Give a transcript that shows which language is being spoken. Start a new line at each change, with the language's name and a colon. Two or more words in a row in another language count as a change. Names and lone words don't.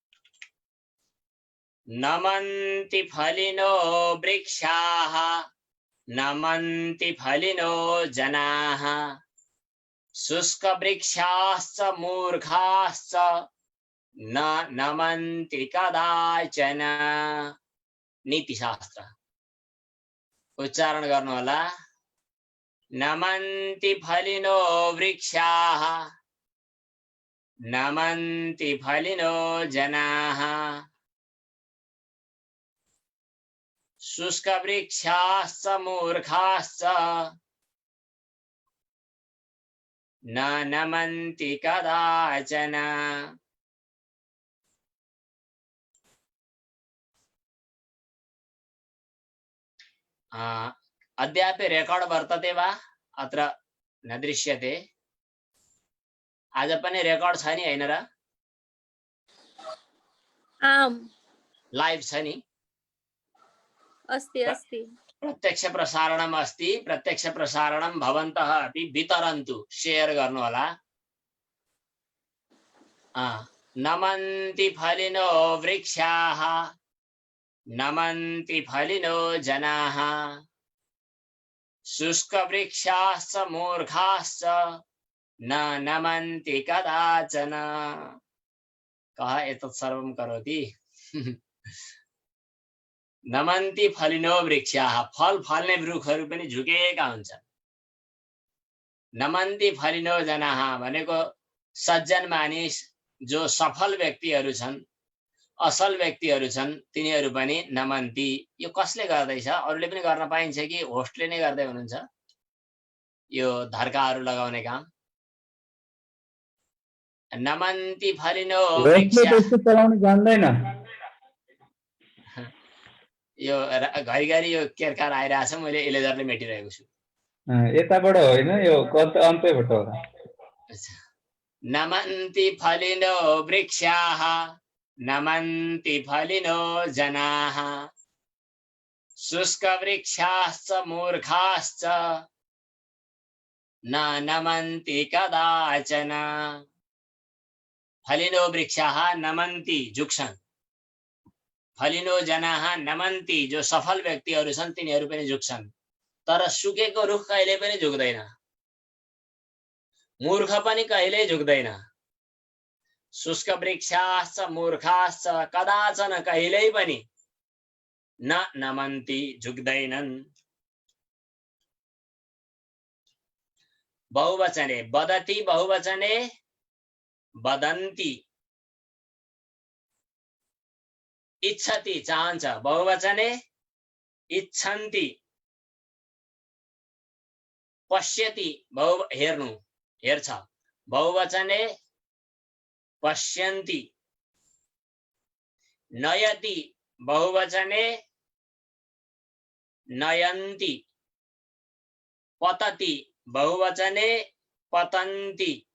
Sanskrit: नमन्ति फलिनो वृक्षाः नमन्ति फलिनो जनाः शुष्कवृक्षाश्च मूर्खाश्च न नमन्ति कदाचन।
Nepali: नीतिशास्त्र उच्चारण गर्नु होला।
Sanskrit: नमन्ति फलिनो वृक्षाः नमन्ति फलिनो जनाः शुष्कवृक्षाश्च मूर्खाश्च न नमन्ति कदाचन। अद्यापि रेकॉर्ड वर्तते वा? अत्र न दृश्यते।
Nepali: आज पनि रेकॉर्ड छ नि हैन र? आम लाइभ छ नि?
Sanskrit: अस्ति अस्ति प्रत्यक्ष प्रसारणम अस्ति। प्रत्यक्ष प्रसारणम भवन्तः अपि वितरन्तु,
Nepali: शेयर गर्नु होला।
Sanskrit: नमन्ति फलिनो वृक्षाः नमन्ति फलिनो जनाः शुष्कवृक्षाश्च मूर्खाश्च न नमन्ति कदाचन। कः एतत् सर्वं करोति? नमन्ति फलिनो वृक्षाः,
Nepali: फल फल्ने रुखहरू पनि झुकेका हुन्छन्।
Sanskrit: नमन्ति फलिनो जनाः
Nepali: भनेको सज्जन मानिस, जो सफल व्यक्तिहरू छन्, असल व्यक्तिहरू छन्, तिनीहरू पनि नमन्ति। यो कसले गर्दैछ? अरूले पनि गर्न पाइन्छ कि होस्टले नै गर्दै हुनुहुन्छ यो धर्काहरू लगाउने काम? नमन्ति फलिनो वृक्षाः। यो घरिघरि यो केरकार आइरहेछ, मैले इलेजरले मेटिरहेको छु। यताबाट होइन, यो अन्तैबाट हो।
Sanskrit: नमन्ति फलिनो वृक्षाः नमन्ति फलिनो जनाः शुष्कवृक्षाश्च मूर्खाश्च न नमन्ति कदाचन। फलिनो वृक्षाः नमन्ति, झुक्छन्। फलिनो जनाः नमन्ति,
Nepali: जो सफल व्यक्तिहरू छन् तिनीहरू पनि झुक्छन्। तर सुकेको रुख कहिले पनि झुक्दैन, मूर्ख पनि कहिल्यै झुक्दैन।
Sanskrit: शुष्क वृक्षाश्च मूर्खाश्च कदाचन,
Nepali: कहिल्यै पनि
Sanskrit: न नमन्ति,
Nepali: झुक्दैनन्।
Sanskrit: बहुवचने वदति, बहुवचने वदन्ति। इच्छति, चाहन्छ, बहुवचने इच्छन्ति। पश्यति,
Nepali: हेर्नु, हेर्छ,
Sanskrit: बहुवचने पश्यन्ति। नयति, बहुवचने नयन्ति। पतति, बहुवचने पतन्ति।